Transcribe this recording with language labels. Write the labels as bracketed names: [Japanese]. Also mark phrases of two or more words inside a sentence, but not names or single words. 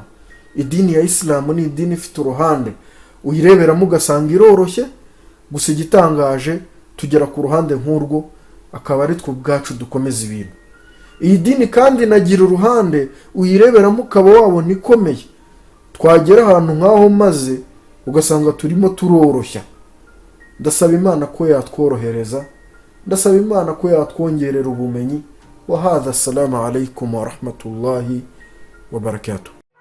[Kinyarwanda] Idini ya Islam ni idini ifite uruhande uyireberamo ugasanga iroroshye, gusa igitangaje tugera ku ruhande nk'urwo akaba ari twe ubwacu dukomeza ibintu. Iyi dini kandi nagira uruhande uyireberamo ukaba wabona ikomeye, twagera ahantu nk'aho maze ugasanga turimo turoroshya. Ndasaba Imana ko yatworohereza, ndasaba Imana ko yatwongerera ubumenyi. [Arabic] وهذا السلام عليكم ورحمة الله وبركاته.